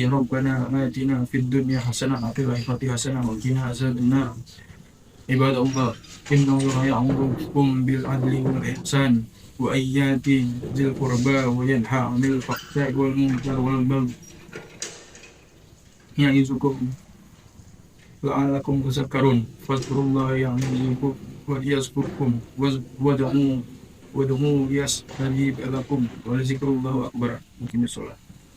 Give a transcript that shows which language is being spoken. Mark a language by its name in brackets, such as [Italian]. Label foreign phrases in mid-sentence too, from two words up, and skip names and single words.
[Arabic] ربنا آتنا في الدنيا حسنة وفي الآخرة حسنة وقنا عذاب النار. عباد الله، إن الله يأمركم بالعدل والإحسان وإيتاء ذي القربى وينهى عن الفحشاء والمنكر والبغي يعظكم لعلكم تذكرون. فاذكروا الله يعلمكم ويذكركم وادعوه يستجب لكم ولذكر الله أكبر. [Indonesian] Mungkin sholat.